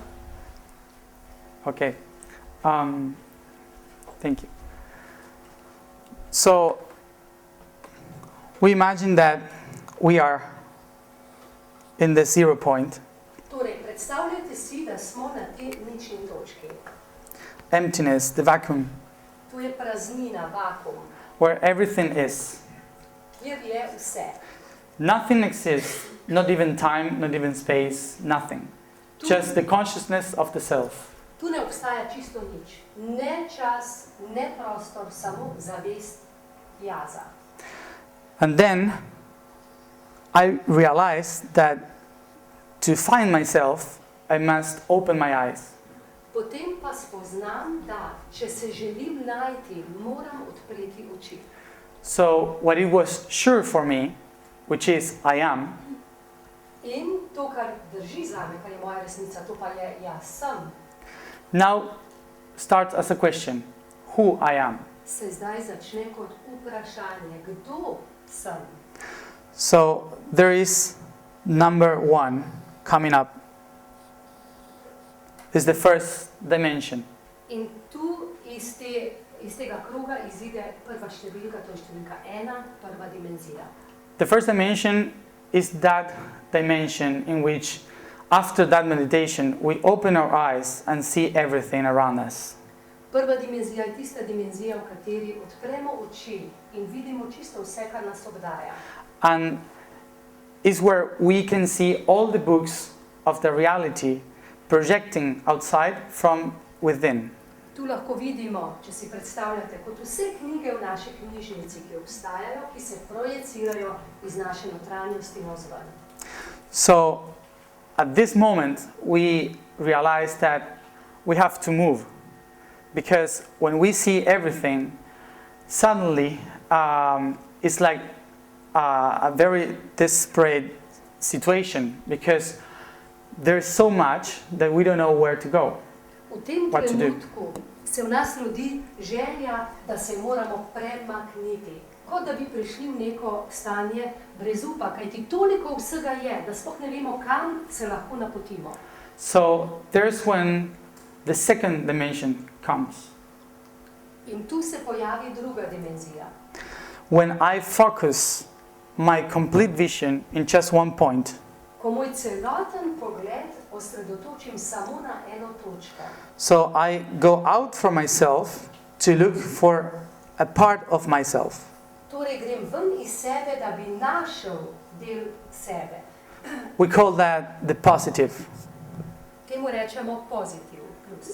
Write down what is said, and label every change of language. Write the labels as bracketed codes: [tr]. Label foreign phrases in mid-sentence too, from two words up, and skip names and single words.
[en] Okay. Thank you. So, we imagine that we are in the 0 point. [sl] Torej, predstavljajte si, da smo na tej nični točki. [en] Emptiness, the vacuum, [sl] To je praznina, vakuum, [en] where everything is. [sl] kjer je vse. [en] Nothing exists, not even time, not even space, nothing. Just the consciousness of the self. [sl] Tu ne obstaja čisto nič. Ne čas, ne prostor, samo zavest jaza. [en] And then I realized that to find myself, I must open my eyes. [sl] Potem pa spoznam, da če se želim najti, moram odpreti oči. [en] So what it was sure for me, which is I am, [sl] In to, kar drži zame, kar je moja resnica, to pa je jaz sem. [en] now starts as a question. who I am. [sl] se zdaj začne kot vprašanje, kdo sem. [en] So there is number 1 coming up. Is the first dimension. [sl] In tu iz tega kroga izide prva številka, to je številka 1, prva dimenzija. [en] The first dimension is that dimension in which, after that meditation, we open our eyes and see everything around us. [sl] Prva dimenzija je tista dimenzija, v kateri odpremo oči in vidimo čisto vse, kar nas obdaja. [en] And is where we can see all the books of the reality projecting outside from within. [sl] Tu lahko vidimo, če si predstavljate, kot vse knjige v naši knjižnici, ki obstajajo, ki se projecirajo iz naše notranjosti navzven. [en] So, at this moment, we realize that we have to move. Because when we see everything, suddenly it's like a very desperate situation. Because there's so much that we don't know where to go. [sl] V tem trenutku se v nas rodi želja, da se moramo premakniti. Kot da bi prišli v neko stanje brezupa, kajti toliko vsega je, da sploh ne vemo, kam se lahko napotimo. [en] So there's when the second dimension comes. [sl] In tu se pojavi druga dimenzija. [en] When I focus my complete vision in just one point. [sl] Ko moj celoten pogled osredotočim samo na eno točko. [en] So I go out from myself to look for a part of myself. [sl] Torej grem ven iz sebe, da bi našel del sebe. [en] We call that the positive. [sl] Temu rečemo pozitiv plus.